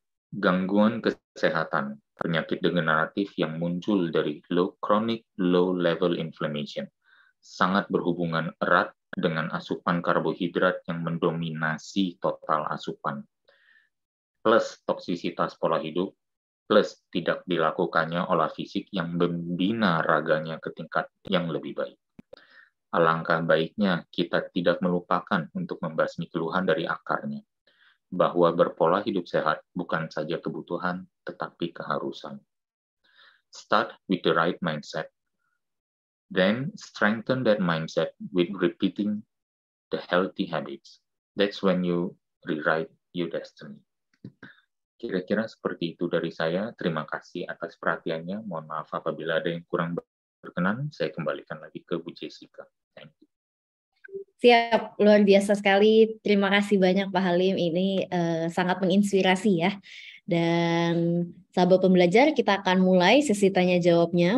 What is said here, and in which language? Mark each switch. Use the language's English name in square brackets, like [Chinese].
[Indonesian] Gangguan kesehatan, penyakit degeneratif yang muncul dari chronic low level inflammation, sangat berhubungan erat dengan asupan karbohidrat yang mendominasi total asupan, plus toksisitas pola hidup, plus tidak dilakukannya olah fisik yang membina raganya ke tingkat yang lebih baik. Alangkah baiknya kita tidak melupakan untuk membasmi keluhan dari akarnya, bahwa berpola hidup sehat bukan saja kebutuhan, tetapi keharusan. [English] Start with the right mindset, then strengthen that mindset with repeating the healthy habits. That's when you rewrite your destiny. [Indonesian] Kira-kira seperti itu dari saya. Terima kasih atas perhatiannya. Mohon maaf apabila ada yang kurang berkenan. Saya kembalikan lagi ke Bu Jessica. [English] Thank you. [Indonesian] Siap, luar biasa sekali. Terima kasih banyak Pak Halim. Ini sangat menginspirasi ya. Dan sahabat pembelajar, kita akan mulai sesi tanya jawabnya.